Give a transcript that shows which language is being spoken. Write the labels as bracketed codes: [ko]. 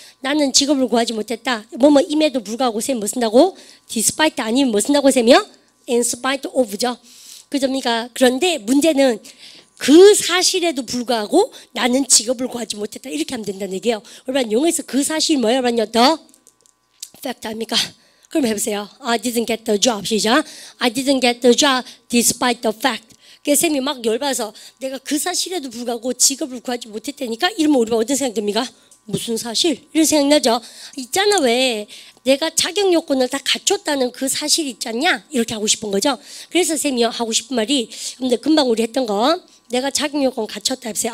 [ko] 나는 직업을 구하지 못했다. 임에도 불구하고 쌤 뭐 쓴다고? despite 아니면 뭐 쓴다고 쌤이요? in spite of죠. 그접니까? 그런데 문제는 그 사실에도 불구하고 나는 직업을 구하지 못했다. 이렇게 하면 된다는 얘기예요. 여러분 영어에서 그 사실 뭐예요? 여러분요? The fact [en] 아닙니까? 그럼 해보세요. [ko] I didn't get the job. [en] 시작. I didn't get the job despite the fact. [ko] 그래서 쌤이 막 열받아서 내가 그 사실에도 불구하고 직업을 구하지 못했다니까? 이러면 우리가 어떤 생각 듭니까? 무슨 사실? 이런 생각 나죠? 있잖아 왜 내가 자격 요건을 다 갖췄다는 그 사실 있잖냐? 이렇게 하고 싶은 거죠. 그래서 쌤이 하고 싶은 말이 근데 금방 우리 했던 거 내가 자격 요건 갖췄다 해보세요.